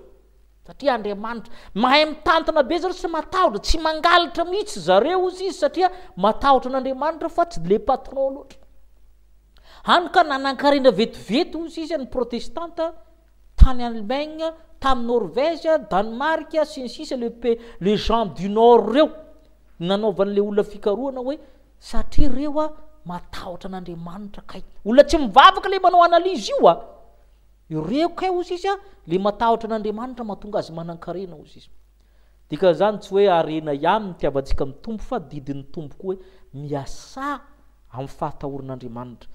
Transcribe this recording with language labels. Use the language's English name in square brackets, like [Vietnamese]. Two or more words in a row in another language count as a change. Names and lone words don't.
[Malagasy] Satria Andriamanitra mahay mitantana be zareo sy matahotra, tsy mangalatra mihitsy zareo izy satria matahotra n'Andriamanitra fa tsy le patron loatra. Hany ka nanan-karena vetivety izy ny protestanta tany Allemagne, tamin'ny Norvège, Danemark sy ny sisa le [French] gens du nord [Malagasy] reo nanaovan'le olona fikarohana hoe satria reo matahotra n'Andriamanitra kay. Olona tsy mivavaka le manao analizy io ireo kay ozy izy le matahotra n'Andriamanitra mahatonga azy manan-karena ozy izy. Dika zany tsy hoe arena ihany ny tiavantsika amin'ny tompo fa didin'ny tompo koa hoe miasa amin'ny fahatahoran'Andriamanitra.